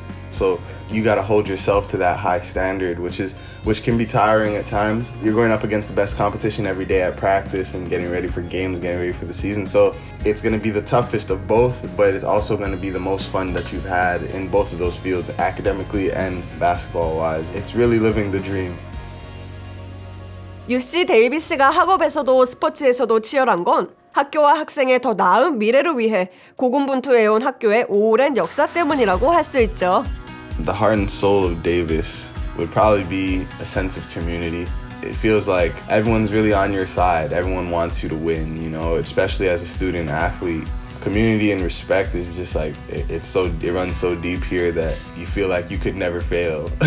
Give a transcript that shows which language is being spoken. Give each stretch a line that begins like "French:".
English: So you got to hold yourself to that high standard, which can be tiring at times. You're going up against the best competition every day at practice and getting ready for games, getting ready for the season. So it's going to be the toughest of both, but it's also going to be the most fun that you've had in both of those fields, academically and basketball-wise. It's really living the dream.
Korean: UC 데이비스가 학업에서도 스포츠에서도 치열한 건 학교와 학생의 더 나은 미래를 위해 고군분투해온 학교의 오랜 역사 때문이라고 할 수 있죠.
English: The heart and soul of Davis would probably be a sense of community. It feels like everyone's really on your side. Everyone wants you to win, especially as a student athlete. Community and respect is just like, it runs so deep here that you feel like you could never fail.